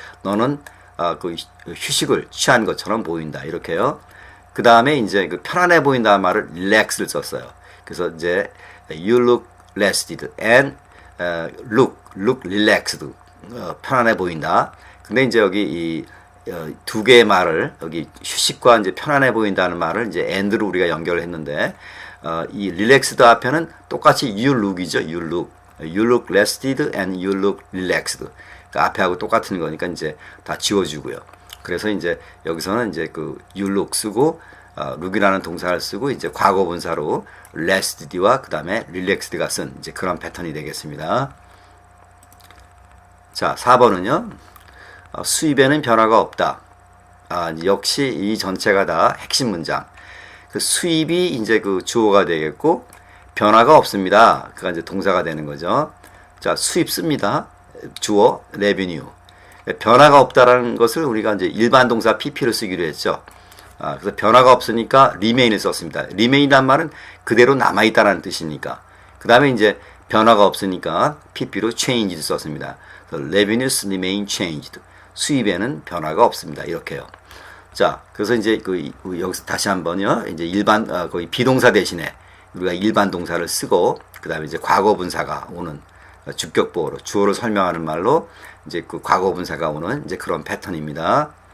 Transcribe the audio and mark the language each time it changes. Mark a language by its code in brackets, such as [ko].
[ko] 너는 그 휴식을 취한 것처럼 보인다. 이렇게요. 그 다음에 이제 그 편안해 보인다는 말을 relax를 썼어요. 그래서 이제 [en] you look rested and look relaxed. [ko] 편안해 보인다. 근데 이제 여기 이 두 개의 말을 여기 휴식과 이제 편안해 보인다는 말을 이제 and로 우리가 연결을 했는데 이 relaxed 앞에는 똑같이 you look이죠. [en] you look rested and you look relaxed. [ko] 그러니까 앞에하고 똑같은 거니까 이제 다 지워주고요. 그래서 이제 여기서는 이제 그 you look 쓰고 look이라는 동사를 쓰고 이제 과거분사로 rested와 그 다음에 relaxed가 쓴 이제 그런 패턴이 되겠습니다. 자, 4번은요. 수입에는 변화가 없다. 역시 이 전체가 다 핵심 문장. 그 수입이 이제 그 주어가 되겠고 변화가 없습니다. 그가 이제 동사가 되는 거죠. 자, 수입 씁니다. 주어 revenue. 변화가 없다라는 것을 우리가 이제 일반 동사 pp를 쓰기로 했죠. 그래서 변화가 없으니까 remain을 썼습니다. remain이란 말은 그대로 남아 있다라는 뜻이니까. 그다음에 이제 변화가 없으니까 pp로 change를 썼습니다. [en] revenues remain changed. [ko] 수입에는 변화가 없습니다. 이렇게요. 자, 그래서 이제 여기서 다시 한번요. 이제 일반 거의 비동사 대신에 우리가 일반 동사를 쓰고 그다음에 이제 과거분사가 오는 주격보어로 주어를 설명하는 말로 이제 그 과거분사가 오는 이제 그런 패턴입니다.